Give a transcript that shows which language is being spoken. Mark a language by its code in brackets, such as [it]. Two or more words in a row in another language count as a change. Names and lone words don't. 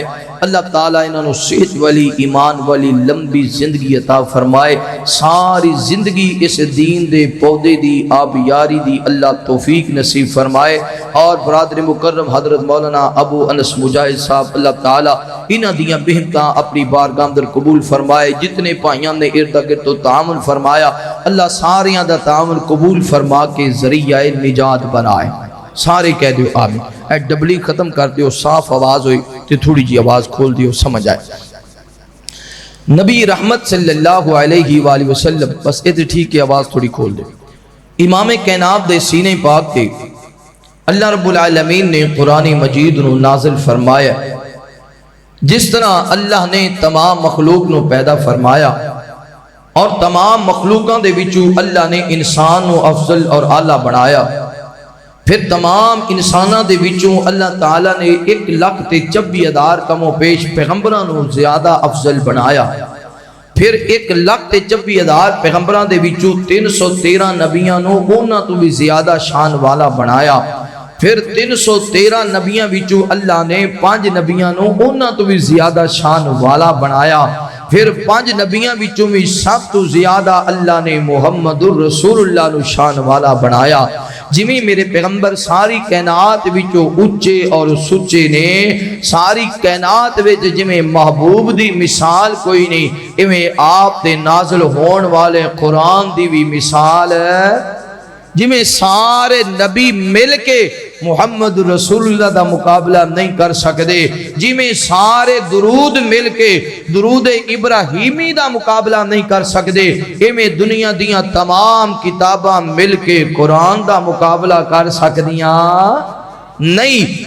[pa] اللہ تعالیٰ انہاں نو صحت والی ایمان والی لمبی زندگی عطا فرمائے، ساری زندگی اس دین دے پودے دی آبیاری دی اللہ توفیق نصیب فرمائے۔ اور برادر مکرم حضرت مولانا ابو انس مجاہد صاحب، اللہ تعالیٰ انہاں دیاں بہنتاں اپنی بارگاہ اندر قبول فرمائے۔ جتنے بھائیاں نے ارد گرد تو تعاون فرمایا، اللہ ساریاں دا تعاون قبول فرما کے ذریعہ نجات بنائے۔ سارے کہہ دیو آمین۔ اے ڈبلی ختم کر دیو، صاف آواز ہوئی تو تھوڑی جی آواز کھول دیو، سمجھ آئے۔ نبی رحمت [ar] صلی اللہ علیہ وآلہ وسلم، [pa] بس ادھر ٹھیک ہے، آواز تھوڑی کھول دیو۔ امام کائنات دے سینے پاک تے اللہ رب العالمین نے قرآن مجید نو نازل فرمایا۔ جس طرح اللہ نے تمام مخلوق نو پیدا فرمایا اور تمام مخلوقاں دے وچوں اللہ نے انسان نو افضل اور اعلیٰ بنایا، پھر تمام انساناں دے وچوں اللہ تعالیٰ نے 1,26,000 کم و پیش پیغمبراں نو زیادہ افضل بنایا، پھر 1,26,000 پیغمبراں دے وچوں 313 نبیاں نو انہاں تو بھی زیادہ شان والا بنایا، پھر 313 نبیاں وچوں اللہ نے 5 نبیاں نو انہاں تو بھی زیادہ شان والا بنایا، پھر 5 نبیاں وچوں بھی سب تو زیادہ اللہ نے محمد الرسول اللہ نو شان والا بنایا۔ جویں میرے پیغمبر ساری کائنات وچوں اچے اور سچے نے، ساری کائنات وچ جویں محبوب دی مثال کوئی نہیں، ایویں آپ تے نازل ہون والے قرآن دی بھی مثال ہے۔ جویں سارے نبی مل کے محمد رسول اللہ دا مقابلہ نہیں کر سکتے، جویں سارے درود مل کے درود ابراہیمی دا مقابلہ نہیں کر سکتے، ایویں دنیا دیاں تمام کتاباں مل کے قرآن دا مقابلہ کر سکدیاں نہیں۔